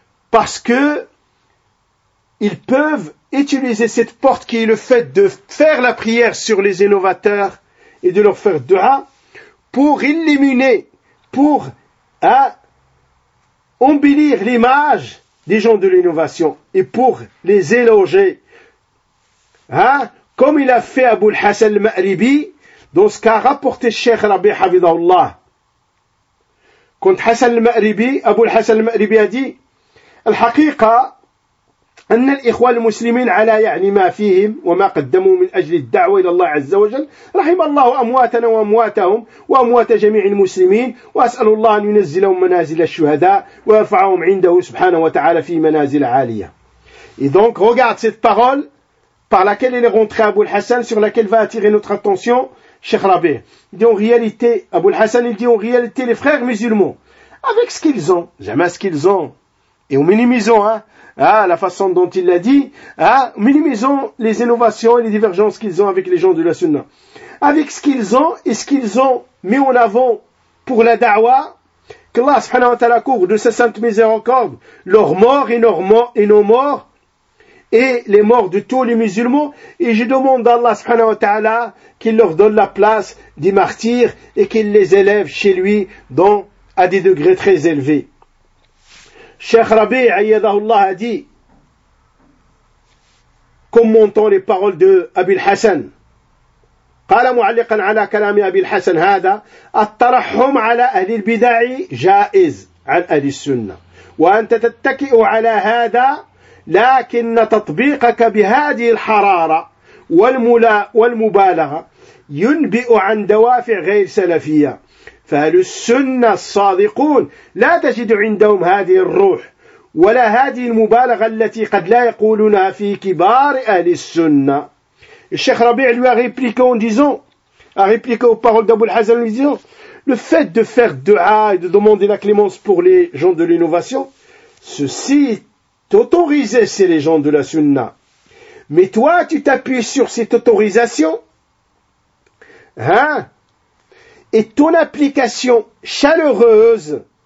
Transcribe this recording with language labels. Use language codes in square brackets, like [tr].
[fr] Parce que ils peuvent utiliser cette porte qui est le fait de faire la prière sur les innovateurs et de leur faire dua pour éliminer, pour embellir l'image des gens de l'innovation et pour les éloger. Comme il a fait Abu al-Hassan al-Ma'ribi dans ce qu'a rapporté Cheikh Rabbi Hafidhahullah contre Hassan al-Ma'ribi, Abu al-Hassan al-Ma'ribi a dit, [ar] الحقيقة أن الإخوة المسلمين على يعني ما فيهم وما قدموا من أجل الدعوة إلى الله عز وجل رحم الله أمواتنا وأمواتهم وأموات جميع المسلمين وأسأل الله أن ينزلهم منازل الشهداء ويرفعهم عنده سبحانه وتعالى في منازل عالية. [fr] Et donc regarde cette parole par laquelle il est rentré Abu al-Hassan sur laquelle va attirer notre attention Cheikh Rabbi. Il dit en réalité Abu al-Hassan il dit en réalité les frères musulmans avec ce qu'ils ont jamais ce qu'ils ont et en minimisant la façon dont il l'a dit, minimisons les innovations et les divergences qu'ils ont avec les gens de la Sunna. Avec ce qu'ils ont et ce qu'ils ont mis en avant pour la da'wa, qu'Allah subhanahu wa ta'ala couvre de sa sainte miséricorde leur mort et nos morts, et les morts de tous les musulmans, et je demande à Allah subhanahu wa ta'ala qu'il leur donne la place des martyrs et qu'il les élève chez lui dans, à des degrés très élevés. Cheikh Rabbi Ayyadahullah a dit, commentant les paroles de Abil Hassan, [ar] قال معلقا على كلام أبي الحسن هذا الترحم على أهل البدع جائز عن أهل السنة وأنت تتكئ على هذا لكن تطبيقك بهذه الحرارة والمبالغة ينبئ عن دوافع غير سلفية فأهل السنة الصادقون لا تجد عندهم هذه الروح ولا هذه المبالغة التي قد لا يقولونها في كبار أهل السنة. [fr] Cheikh Rabbi lui a répliqué en disant, a répliqué aux paroles d'Abu al-Hassan en lui disant, le fait de faire dua et de demander la clémence pour les gens de l'innovation, ceci est autorisé chez les gens de la sunna. Mais toi, tu t'appuies sur cette autorisation, et ton application chaleureuse,